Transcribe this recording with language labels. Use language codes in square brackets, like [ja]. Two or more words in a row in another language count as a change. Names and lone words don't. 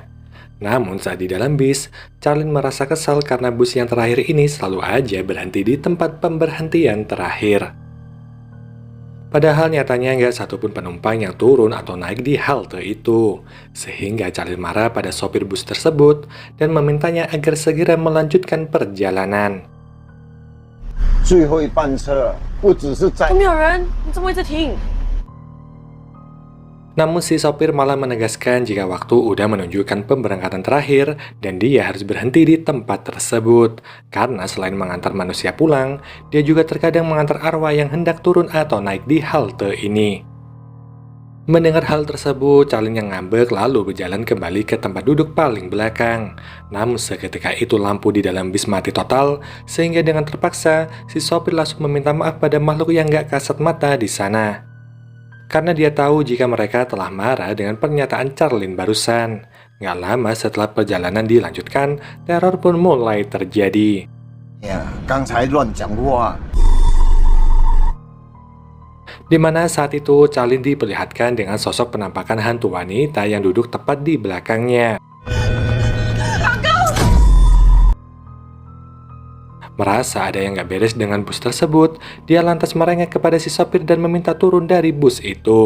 [id] Namun saat di dalam bis, Charlene merasa kesal karena bus yang terakhir ini selalu aja berhenti di tempat pemberhentian terakhir. Padahal nyatanya nggak satupun penumpang yang turun atau naik di halte itu. Sehingga Charlene marah pada sopir bus tersebut dan memintanya agar segera melanjutkan perjalanan. [zh] 最后一班车不只是在都没有人，你怎么一直停？ [id] Namun si sopir malah menegaskan jika waktu udah menunjukkan pemberangkatan terakhir dan dia harus berhenti di tempat tersebut. Karena selain mengantar manusia pulang, dia juga terkadang mengantar arwah yang hendak turun atau naik di halte ini. Mendengar hal tersebut, Charlene yang ngambek lalu berjalan kembali ke tempat duduk paling belakang. Namun seketika itu lampu di dalam bis mati total, sehingga dengan terpaksa si sopir langsung meminta maaf pada makhluk yang gak kasat mata di sana. Karena dia tahu jika mereka telah marah dengan pernyataan Charlene barusan. Gak lama setelah perjalanan dilanjutkan, teror pun mulai terjadi. Ya, [zh] 刚才乱讲话。 [id] Di mana saat itu Charlene diperlihatkan dengan sosok penampakan hantu wanita yang duduk tepat di belakangnya. Merasa ada yang gak beres dengan bus tersebut, dia lantas merengek kepada si sopir dan meminta turun dari bus itu.